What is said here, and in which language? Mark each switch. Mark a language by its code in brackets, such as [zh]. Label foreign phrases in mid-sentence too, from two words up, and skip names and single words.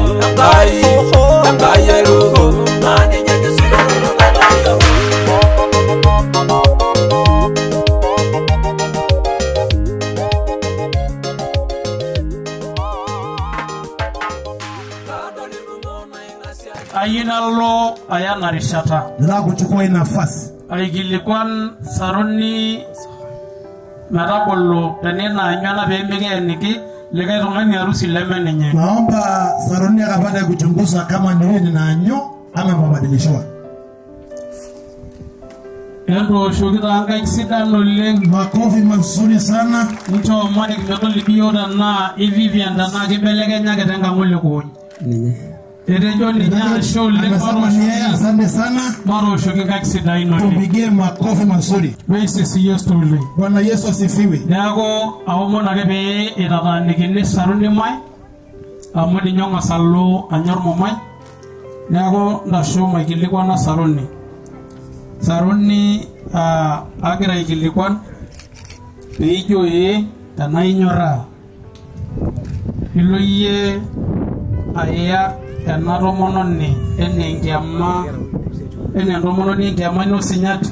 [mas] Enkai airuko naa ninye enkisudoroto natayiolo. Ayinalo ayana rishata. [sw] Nataka kuchukua hii nafasi. [mas] Aikilikuan Saruni metabolo tenena anyana peemikeeniki likai tung'ani harusi leme ninye. [sw] Naomba Saruni akapate kuchunguza kama ni yeye ninanyo ama mabadilishwa. [mas] Entooshoki taa nkaik sidan oleng. [sw] Makofi mazuri sana. [mas] Nchoomoni kitodoli biyo tenaa Vivian tenaa kibelekenyaki tenkang'ole koony. Ninye. Etejo ninye ashe oleng. [sw] Asante sana. [mas] Matooshoki nkaik sidain oleng. [sw] Tupigie makofi mazuri. [mas] Meisisi Yesu oleng. [sw] Bwana Yesu asifiwe. [mas] Neeku aomon ake pee itataanikini Saruni Mai amu ninye ong'as alo anyor Momai. Neeku ntasho maikilikuana Saruni. Saruni agira aikilikuan peijo tenaa inyorraa ilo yie aya ena tomononi enaa entomononi enkiama ino sinyati.